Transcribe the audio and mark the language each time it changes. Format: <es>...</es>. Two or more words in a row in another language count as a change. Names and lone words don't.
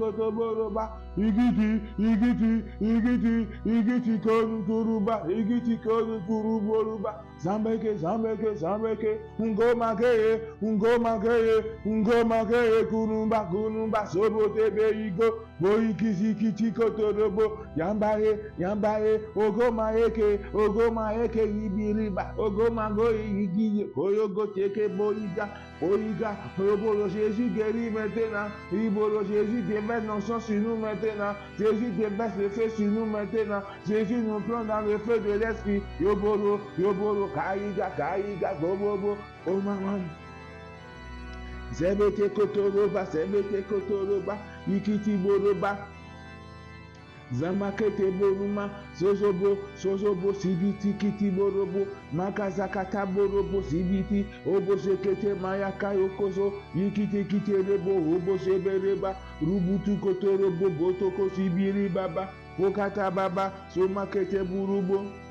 <fr>igiti konuturuba, zambeke, ungomake, kunumba, sobotebe igo, boikizikiti kotorobo, yambaye, ogomaeke, ibiriba, ogomago igiye, koyogo teke boiga, robolo Jésus guérit maintenant, ribolo Jésus déverse nos sang sur nous maintenant, Jésus déverse le feu sur nous maintenant, Jésus nous plonge dans le feu de l'esprit, yobolo, kaiga, gobobo, oh maman. Zebete kotoroba, ikiti boroba, zamakete boruma, sozobo, sibiti kiti borobo, makazakata borobo, sibiti, obo sekete mayaka yokozo, ikiti rebo, obo sebereba, rubutu kotorobo, botoko sibiri baba, kokata baba, somakete burubo.</fr>